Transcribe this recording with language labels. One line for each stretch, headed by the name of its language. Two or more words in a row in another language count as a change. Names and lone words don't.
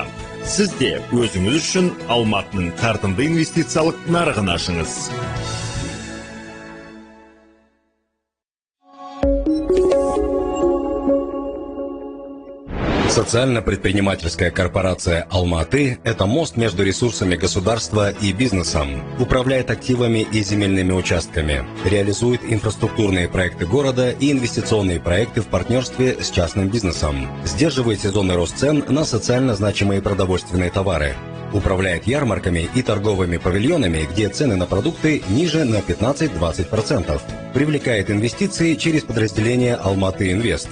Kazakh: Сіз де өзіңіз үшін Алматының тартымды инвестициялық нарығын ашыңыз.
Russian: Социально-предпринимательская корпорация «Алматы» — это мост между ресурсами государства и бизнесом, управляет активами и земельными участками, реализует инфраструктурные проекты города и инвестиционные проекты в партнерстве с частным бизнесом, сдерживает сезонный рост цен на социально значимые продовольственные товары, управляет ярмарками и торговыми павильонами, где цены на продукты ниже на 15-20%, привлекает инвестиции через подразделение «Almaty Invest».